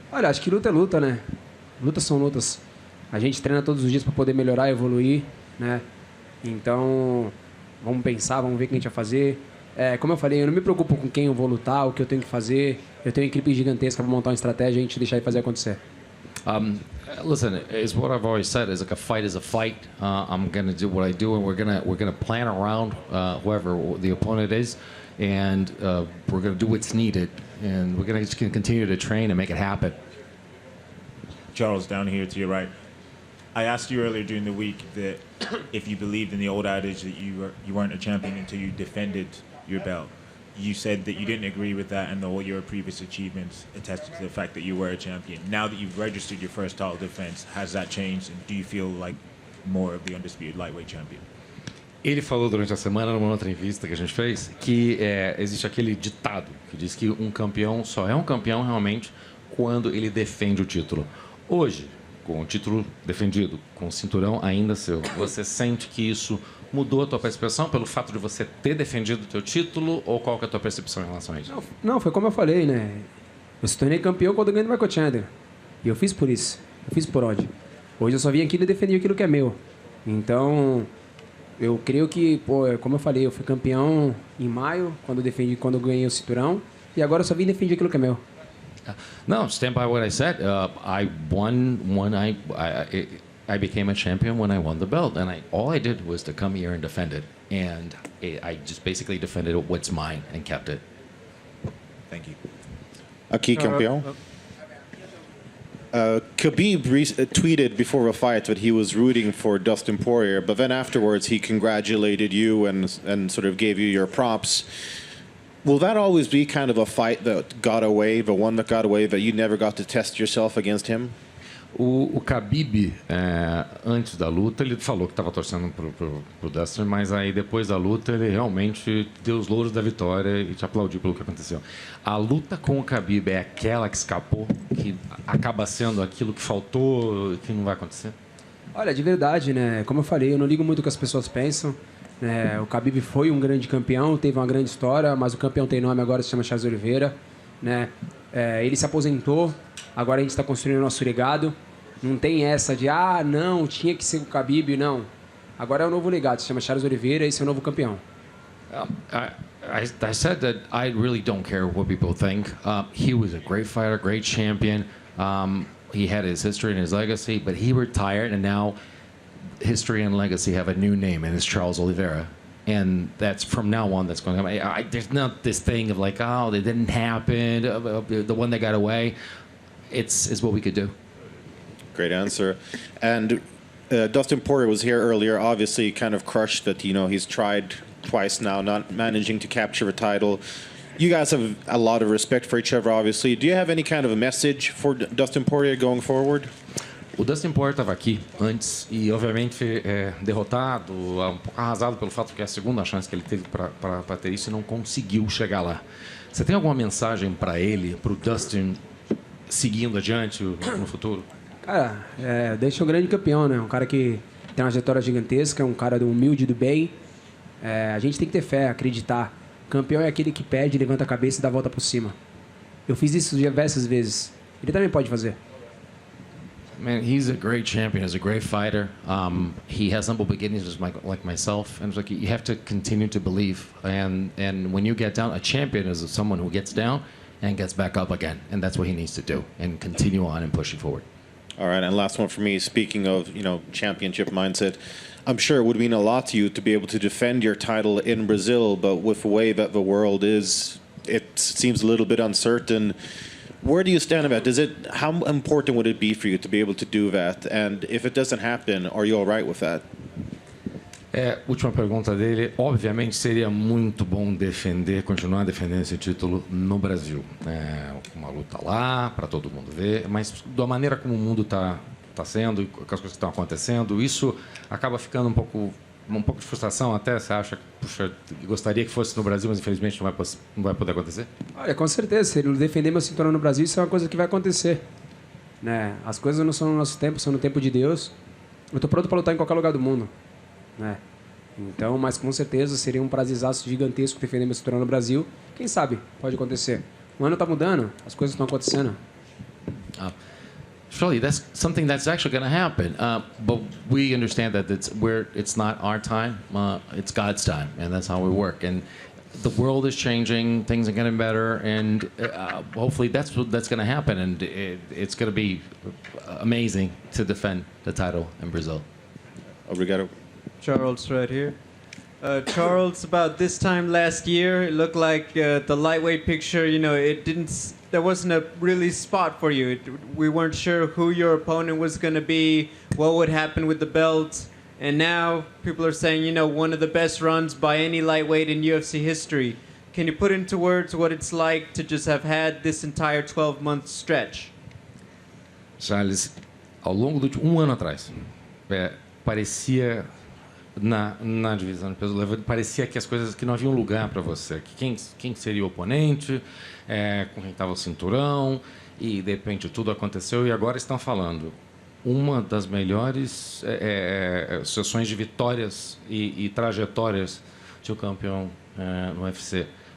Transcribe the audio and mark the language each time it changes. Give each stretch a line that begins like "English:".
Portuguese: Olha, acho que luta é luta, né? Lutas são lutas. A gente treina todos os dias para poder melhorar, evoluir, né? Então, vamos pensar, vamos ver o que a gente vai fazer. Como eu falei, eu não me preocupo com quem eu vou lutar, o que eu tenho que fazer. Eu tenho uma equipe gigantesca para montar uma estratégia e a gente deixar ele fazer acontecer.
English: Listen, it's what I've always said. Is like a fight is a fight. I'm gonna do what I do, and we're gonna plan around whoever the opponent is, and we're gonna do what's needed, and we're gonna just continue to train and make it happen. Charles, down here to your right. I asked you earlier during the week that if you believed in the old adage that you weren't a champion until you defended your belt. You said that you didn't agree with that and all your previous achievements attested to the fact that you were a champion. Now that you've registered your first title defense, has that changed? And do you feel like more of the undisputed lightweight champion?
Portuguese: Ele falou durante a semana, numa outra entrevista que a gente fez, que existe aquele ditado que diz que um campeão só é um campeão realmente quando ele defende o título. Hoje, com o título defendido, com o cinturão ainda seu, você sente que isso mudou a tua percepção pelo fato de você ter defendido o teu título, ou qual que é a tua percepção em relação a isso? Não, foi como eu falei, né? Eu se tornei campeão quando eu ganhei do Michael Chandler. E eu fiz por isso. Eu fiz por ódio. Hoje eu só vim aqui e defendi aquilo que é meu. Então, eu creio que, como eu falei, eu fui campeão em maio, quando eu ganhei o cinturão. E agora eu só vim defender aquilo que é meu.
English: No, stand by what I said. I won when I became a champion when I won the belt, and all I did was to come here and defend it, and I just basically defended what's mine and kept it. Thank you.
Portuguese: Aqui, campeão.
English: Khabib tweeted before a fight that he was rooting for Dustin Poirier, but then afterwards he congratulated you and sort of gave you your props. Will that always be kind of a fight that got away, the one that got away, that you never got to test yourself against him?
Portuguese: O Khabib, antes da luta, ele falou que estava torcendo pro Dustin, mas aí depois da luta ele realmente deu os louros da vitória e te aplaudiu pelo que aconteceu. A luta com o Khabib é aquela que escapou, que acaba sendo aquilo que faltou, que não vai acontecer? Olha, de verdade, né? Como eu falei, eu não ligo muito o que as pessoas pensam. O Khabib foi um grande campeão, teve uma grande história, mas o campeão tem nome agora, se chama Charles Oliveira, né? Ele se aposentou, agora a gente está construindo o nosso legado. Não tem essa de, não, tinha que ser o Khabib, não. Agora é o novo legado, se chama Charles Oliveira, esse é o novo campeão.
English: I said that I really don't care what people think. He was a great fighter, great champion. He had his history and his legacy, but he retired, and now history and legacy have a new name, and it's Charles Oliveira. And that's from now on, that's going to happen. There's not this thing of like, it didn't happen, the one that got away. It's what we could do. Great answer. And Dustin Poirier was here earlier, obviously kind of crushed that, he's tried twice now, not managing to capture a title. You guys have a lot of respect for each other, obviously. Do you have any kind of a message for Dustin Poirier going forward?
Portuguese: O Dustin Poirier estava aqui antes e, obviamente, derrotado, um pouco arrasado pelo fato que é a segunda chance que ele teve para ter isso e não conseguiu chegar lá. Você tem alguma mensagem para ele, para o Dustin, seguindo adiante no futuro? Cara, deixa um grande campeão, né? Um cara que tem uma trajetória gigantesca, um cara humilde do bem. A gente tem que ter fé, acreditar. Campeão é aquele que perde, levanta a cabeça e dá a volta por cima. Eu fiz isso diversas vezes. Ele também pode fazer.
English: Man, he's a great champion. He's a great fighter. He has humble beginnings, just like myself. And it's like you have to continue to believe. And when you get down, a champion is someone who gets down and gets back up again. And that's what he needs to do. And continue on and pushing forward. All right, and last one for me. Speaking of, championship mindset, I'm sure it would mean a lot to you to be able to defend your title in Brazil, but with the way that the world is, it seems a little bit uncertain. Where do you stand about it? How important would it be for you to be able to do that? And if it doesn't happen, are you all right with that?
Portuguese: Última pergunta dele. Obviamente seria muito bom continuar defendendo esse título no Brasil. Uma luta lá, para todo mundo ver, mas da maneira como o mundo está sendo, com as coisas que estão acontecendo, isso acaba ficando um pouco de frustração até. Você acha que, puxa, gostaria que fosse no Brasil, mas infelizmente não vai poder acontecer? Olha, com certeza, se ele defender meu cinturão no Brasil, isso é uma coisa que vai acontecer. Né? As coisas não são no nosso tempo, são no tempo de Deus. Eu estou pronto para lutar em qualquer lugar do mundo. Né? Então, mas com certeza seria um prazerzaço gigantesco defender meu cinturão no Brasil. Quem sabe, pode acontecer. O ano está mudando, as coisas estão acontecendo.
English: Surely that's something that's actually going to happen, but we understand that it's not our time, it's God's time, and that's how we work. And the world is changing, things are getting better, and hopefully that's going to happen, and it's going to be amazing to defend the title in Brazil.
Portuguese: Obrigado.
English: Charles, right here. Charles, about this time last year, it looked like the lightweight picture, there wasn't a really spot for you. We weren't sure who your opponent was going to be, what would happen with the belt. And now people are saying, one of the best runs by any lightweight in UFC history. Can you put into words what it's like to just have had this entire 12-month stretch?
Portuguese: Charles, ao longo de um ano atrás, parecia na divisão de peso leve, parecia que as coisas que não haviam lugar para você, que quem seria o oponente, com quem estava o cinturão, e de repente tudo aconteceu e agora estão falando uma das melhores sessões de vitórias e trajetórias de um campeão no UFC.